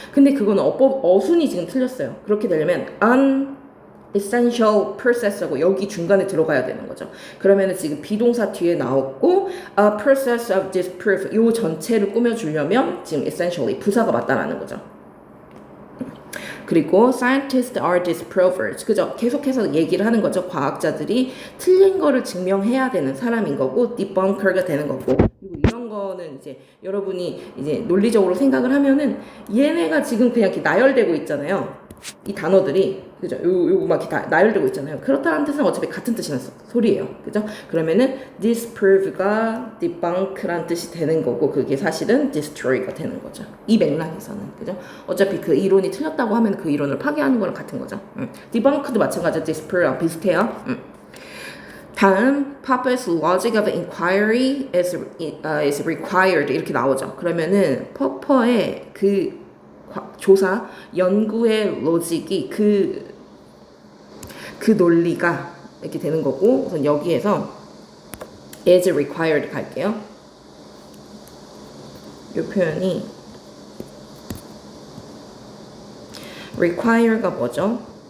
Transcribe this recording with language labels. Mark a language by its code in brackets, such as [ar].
[ko] 근데 그거는 어순이 지금 틀렸어요. 그렇게 되려면 [en] essential process [ko] 하고 여기 중간에 들어가야 되는 거죠. 그러면은 지금 비동사 뒤에 나왔고 [en] a process of disproof [ko] 요 전체를 꾸며주려면 지금 essentially 부사가 맞다라는 거죠. [en] 그리고 scientists are disprovers. [ko] 그죠? 계속해서 얘기를 하는 거죠. 과학자들이 틀린 거를 증명해야 되는 사람인 거고 debunker가 되는 거고. 그리고 이런 거는 이제 여러분이 이제 논리적으로 생각을 하면은 얘네가 지금 그냥 이렇게 나열되고 있잖아요. 이 단어들이 그죠? 요거 막 다 나열되고 있잖아요. 그렇다는 뜻은 어차피 같은 뜻이란 소리예요. 그죠? 그러면은 disprove가 debunk란 뜻이 되는 거고 그게 사실은 destroy가 되는 거죠. 이 맥락에서는 그죠? 어차피 그 이론이 틀렸다고 하면 그 이론을 파괴하는 거랑 같은 거죠. debunk도 마찬가지로 disprove랑 비슷해요. 다음 [en] purpose logic of inquiry is required [ko] 이렇게 나오죠. 그러면은 purpose의 그 조사, 연구의 로직이 그 논리가 이렇게 되는 거고 우선 여기에서 [en] is required [ko] 갈게요. 이 표현이 require가 뭐죠?